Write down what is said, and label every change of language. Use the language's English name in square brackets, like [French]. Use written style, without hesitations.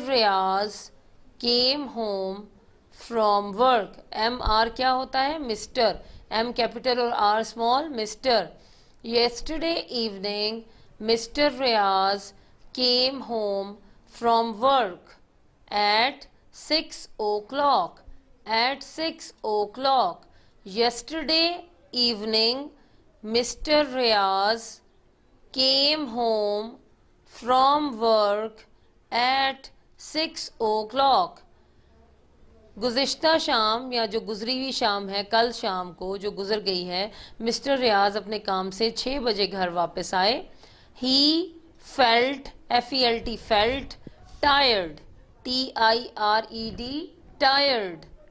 [English] Riaz came home from work. [Urdu] MR کیا ہوتا ہے؟ Mr. [English] M capital اور R small, Mr. Yesterday evening Mr. Riaz came home from work at 6 o'clock. At 6 o'clock. Yesterday evening Mr. Riaz came home from work at 6 o'clock. [Urdu] گزشتہ شام یا جو گزری ہوئی شام ہے، کل شام کو جو گزر گئی ہے، مسٹر ریاض اپنے کام سے 6 بجے گھر واپس آئے. [English] He felt F-E-L-T felt tired T-I-R-E-D tired.